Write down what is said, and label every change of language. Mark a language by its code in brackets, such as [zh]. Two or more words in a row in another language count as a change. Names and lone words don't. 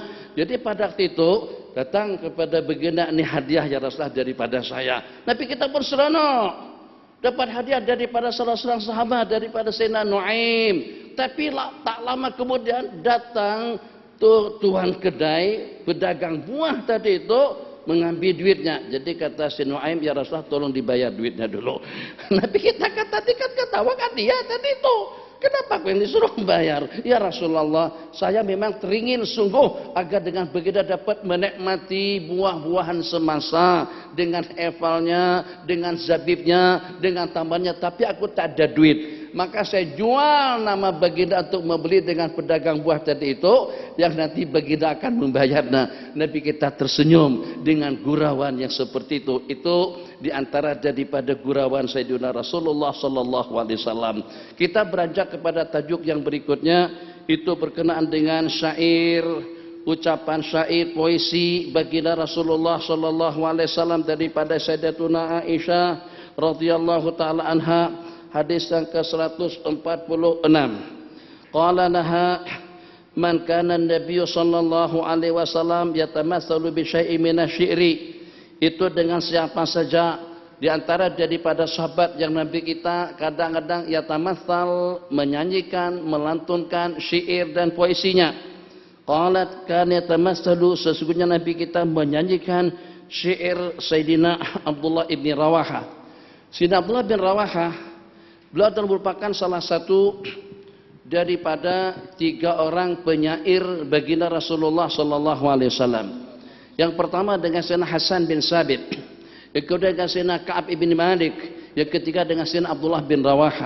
[ms] Jadi pada waktu itu datang kepada baginda, ini hadiah [ar] يا رسول الله [ms] daripada saya. Nabi kita pun seronok dapat hadiah daripada salah seorang sahabat, daripada Sayyidina Nuaim. Tapi tak lama kemudian datang tuan kedai, pedagang buah tadi itu, mengambil duitnya. Jadi kata Sayyidina Nuaim, [ar] يا رسول الله [ms] tolong dibayar duitnya dulu. Nabi kita tadi kan ketawa kan dia tadi itu, kenapa aku yang disuruh membayar? [ar] يا رسول الله, [ms] saya memang teringin sungguh agar dengan begitu dapat menikmati buah-buahan semasa, dengan evalnya, dengan zabibnya, dengan tamannya, tapi aku tak ada duit. maka saya jual nama baginda untuk membeli dengan pedagang buah tadi itu, yang nanti baginda akan membayar. Nah, Nabi kita tersenyum dengan gurauan yang seperti itu. Itu diantara daripada gurauan Sayyidina Rasulullah [ar] صلى الله عليه وسلم. [ms] Kita beranjak kepada tajuk yang berikutnya, itu berkenaan dengan syair, ucapan syair, puisi baginda Rasulullah [ar] صلى الله عليه وسلم [ms] daripada Sayyidatuna Aisyah [ar] رضي الله تعالى عنها, [ms] hadis yang ke-146. [ar] قال لها من كان النبي صلى الله عليه وسلم يتمثل بشيء من الشعر. [ms] Itu dengan siapa saja di antara daripada sahabat yang Nabi kita kadang-kadang yatamatsal, menyanyikan, melantunkan syair dan puisinya. [ar] قالت كان يتمثل, [ms] sesungguhnya Nabi kita menyanyikan syair Sayyidina Abdullah ibn Rawaha. Sayyidina Abdullah bin Rawaha, beliau adalah merupakan salah satu daripada 3 orang penyair baginda Rasulullah [ar] صلى الله عليه وسلم. [ms] Yang pertama dengan Sayyidina Hasan bin Sabit, yang kedua dengan Sayyidina Ka'ab ibn Malik, yang ketiga dengan Sayyidina Abdullah bin Rawaha.